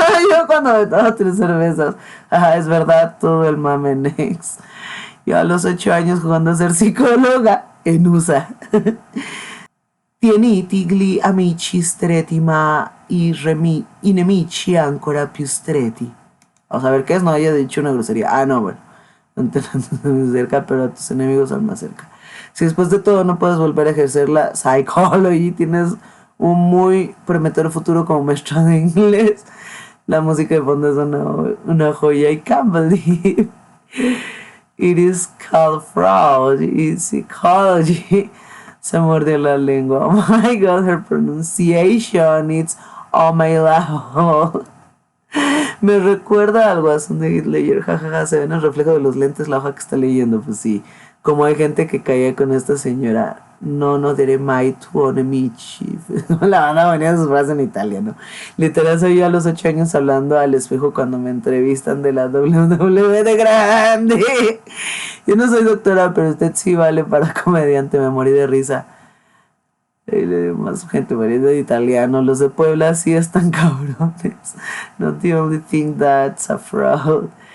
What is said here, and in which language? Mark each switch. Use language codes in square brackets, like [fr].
[es] Yo cuando me tomo 3 cervezas. Es verdad, todo el mame next. Yo a los 8 años jugando a ser psicóloga en USA. [it] Tieniti gli amici stretti ma i nemici ancora più stretti. [es] Vamos a ver qué es, no haya dicho una grosería. No, bueno. No te muy cerca, pero a tus enemigos al más cerca. Si después de todo no puedes volver a ejercer la psychology, tienes un muy prometedor futuro como maestra de inglés. La música de fondo es una joya. [en] I can't believe it is called fraud. It's psychology. [es] Se mordió la lengua. [en] Oh my god, her pronunciation, it's on my level. [es] Me recuerda al guasón de Heath Ledger. Jajaja, se ve en el reflejo de los lentes la hoja que está leyendo. Pues sí, como hay gente que caía con esta señora. [it] No diré mai tuo nemici. [es] La banda ponía sus frases en italiano. Literal soy yo a los 8 años hablando al espejo cuando me entrevistan de la WWE de grande. Yo no soy doctora, pero usted sí vale para comediante. Me morí de risa. Más gente muriendo de italiano. Los de Puebla sí están cabrones. [en] Not the only thing that's a fraud.